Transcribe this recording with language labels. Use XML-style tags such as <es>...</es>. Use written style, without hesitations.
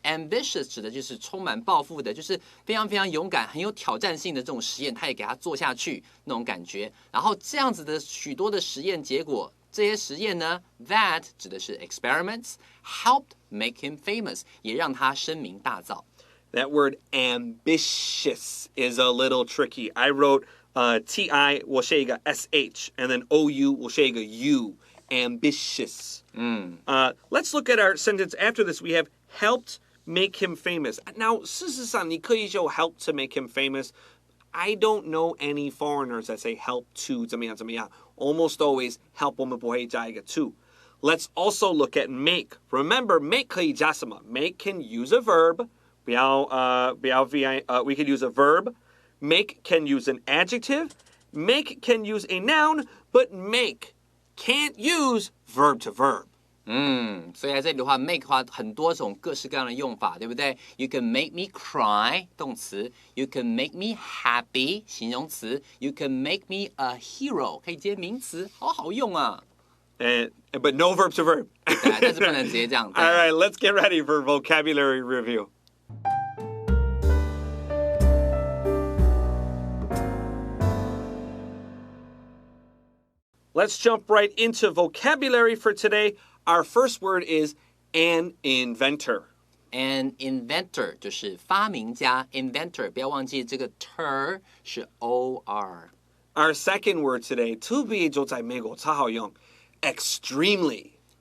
<zh>ambitious 指的就是充满抱负的，就是非常非常勇敢、很有挑战性的这种实验，他也给他做下去那种感觉。然后这样子的许多的实验结果，这些实验呢 ，that 指的是</zh> <en>experiments helped make him famous，</en> <zh>也让他声名大噪。</zh> <en>That word ambitious is a little tricky. I wrote T-I</en> <zh>我写一个</zh> <en>S-H and then O-U 我写一个 U. Ambitious. Let's look at our sentence after this. We have helped make him famous. Now,</en> <zh>事实上你可以用</zh> <en>help to make him famous. I don't know any foreigners that say help to</en> <zh>怎么样怎么样.</zh> <en>Almost always help</en> <zh>我们不会加一个</zh> <en>to. Let's also look at make. Remember, make</en> <zh>可以加什么?</zh> <en>Make can use a verb. we can use a verb. Make can use an adjective. Make can use a noun, but make can't use verb to verb.</en> <zh>所以在这里的话 make 的话很多种各式各样的用法，对不对？</zh> <en>You can make me cry</en> <zh>动词，</zh> <en>You can make me happy</en> <zh>形容词，</zh> <en>You can make me a hero</en> <zh>可以接名词，好好用啊。</zh> <en>But no verb to verb.</en> <zh>对，但是不能直接这样。</zh> <en>All right, let's get ready for vocabulary review. Let's jump right into vocabulary for today. Our first word is an inventor.</en> <zh>An inventor 就是发明家 ，inventor 不要忘记这个 ter 是 or。</zh> <en>Our second word today,</en> <zh>特别就在美国超好用</zh> <en>extremely.</en>